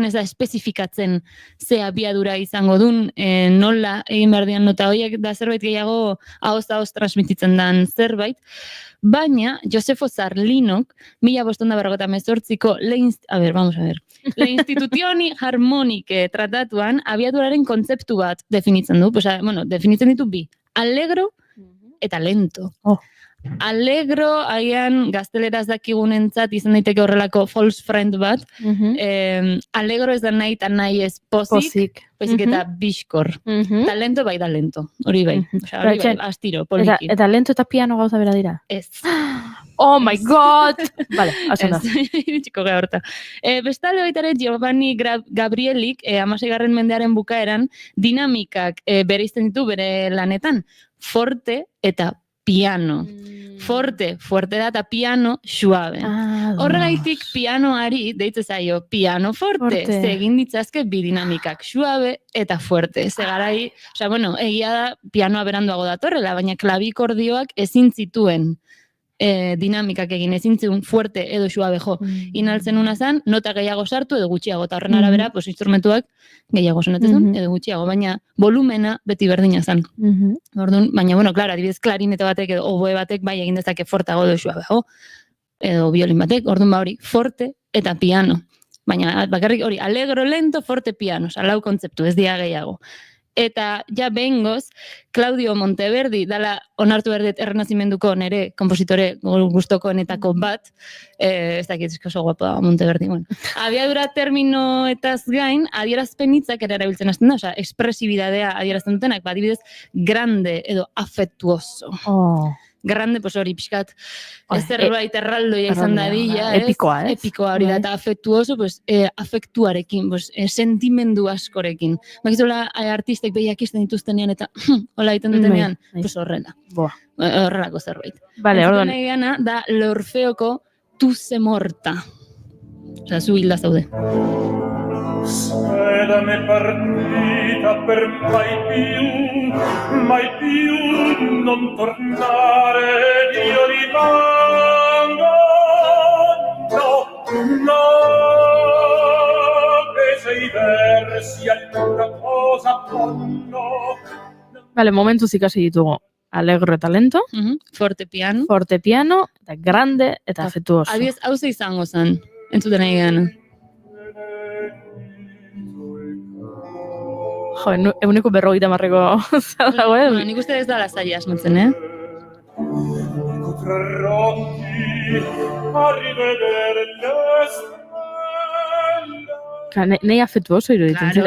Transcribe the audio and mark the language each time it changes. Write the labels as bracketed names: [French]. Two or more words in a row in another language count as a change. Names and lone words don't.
[Basque] ez da espezifikatzen ze abiadura izango duen, nola egin behar dian nota horiek, da zerbait gehiago ahoz transmititzen den zerbait, baina Josefo Zarlinok 1548ko Le Instituzioni Harmoniche tratatuan abiaduraren kontzeptu bat definitzen du, definitzen ditu bi, allegro eta lento. Alegro, agian gazteleraz dakigunentzat izan daiteke horrelako [English] false friend [Basque] bat. Alegro ez da nahi eta nahi ez pozik. Baizik eta bizkor. Talento bai da lento. Hori bai. Osea, hori bai, astiro, poliki. Eta lento eta piano gauza bera dira? Ez. [English] Oh my god! [Basque] Vale, hasen da. Iritsiko gara horta. Bestalde baita ere Giovanni Gabrielik 16. mendearen bukaeran dinamikak bereizten ditu bere lanetan. Forte eta piano. Forte da eta piano suave. Horregaitik pianoari deitze zaio piano forte. Ze egin ditzazke bi dinamikak suave eta fuerte. Ze garai, [Spanish] osea, bueno, [Basque] egia da pianoa beranduago datorrela, baina klavikordioak ezin zituen dinamikak egin, ezin zituen fuerte edo suave jo. Inaltzen una zan, nota gehiago sartu edo gutxiago, eta horren arabera, pues, instrumentuak gehiago sonatzen edo gutxiago, baina volumena beti berdina zan. Orduan, baina, [Spanish] bueno, claro, [Basque] adibidez klarinete batek edo oboe batek bai egin dezake fortago edo suabeago, edo violin batek, orduan ba hori, forte eta piano. Baina, bakarrik hori, alegro, lento, forte, piano, lau kontzeptu, ez dia gehiago. Eta ja behingoz, Claudio Monteverdi, dala onartu berdet errenazimenduko nere kompositore gustokoenetako bat, ez dakit oso guapa Monteverdi, bueno. Abiadura terminoetaz gain, adierazpen hitzak ere erabiltzen hasten da, osea, ekspresibidadea adierazten dutenak, adibidez, grande edo afectuoso. Grande, pues hori pixkat, zerbait erraldoia izan dadila, epikoa, ez? Epikoa hori da, eta afektuoso, pues, afektuarekin, pues, sentimendu askorekin. Bakizola, artistek behiak izten dituztenean, eta hola egiten dutenean, pues horrela. Horrelako zerbait. Vale, orduan. Entzuten da l'Orfeoko Tu se morta. Osea, zu hilda zaude. [Italian] Sedame partita per mai più non tornare, io rimango, no, che sei versi allora cosa ponno. [Basque] Vale, momentuz ikasi ditugu. Alegro eta lento. Forte piano. Forte piano, eta grande eta afectuoso. Abiez, hau ze izango zen, entzuten nahi gana. Jo, eguneko 50 zadago, Nik uste ez da lasaia asmatzen, Nei afectuoso iruditzen zen.